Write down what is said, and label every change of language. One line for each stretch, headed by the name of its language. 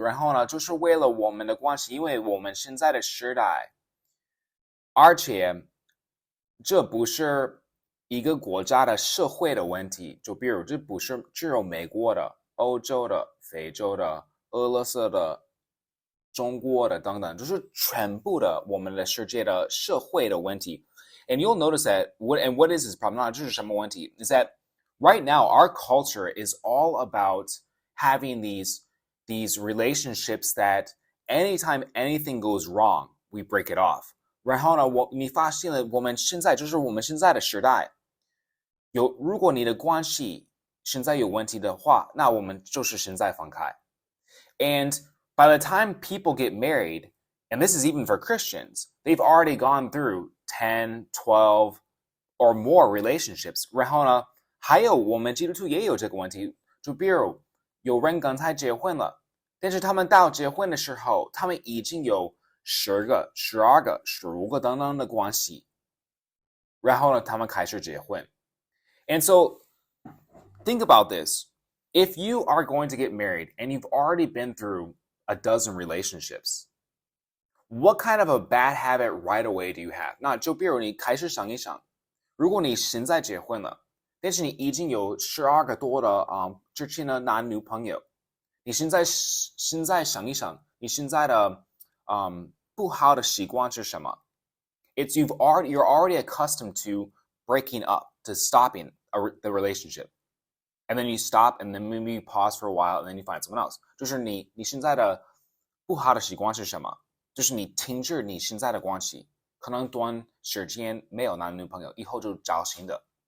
Chinese: 然后呢，就是为了我们的关系，因为我们现在的时代，而且这不是一个国家的社会的问题，就比如这不是只有美国的、欧洲的、非洲的、俄罗斯的、中国的等等，就是全部的我们的世界的社会的问题。
English: And you'll notice that what is this problem?
Chinese: 这是什么问题
English: is that right now our culture is all about having these relationships that anytime anything goes wrong, we break it off.
Chinese: 然后呢，你发现了我们现在的时代。如果你的关系现在有问题的话，那我们就是现在分开。
English: And by the time people get married, and this is even for Christians, they've already gone through 10, 12 or more relationships.
Chinese: 然后呢，还有我们基督徒也有这个问题，就比如有人刚才结婚了，但是他们到结婚的时候，他们已经有10个、12个、15个等等的关系，然后呢，他们开始结婚。
English: And so, think about this. If you are going to get married and you've already been through a dozen relationships, what kind of a bad habit right away do you have?
Chinese: 那就比如你开始想一想，如果你现在结婚了，但是你已经有12个多的之前的男女朋友，你现在想一想，你现在的不好的习惯是什么？
English: you're already accustomed to breaking up, to stopping the relationship. And then you stop and then maybe you pause for a while and then you find someone else.
Chinese: 就是你现在的不好的习惯是什么？就是你停止你现在的关系，可能短时间没有男女朋友，以后就找新的。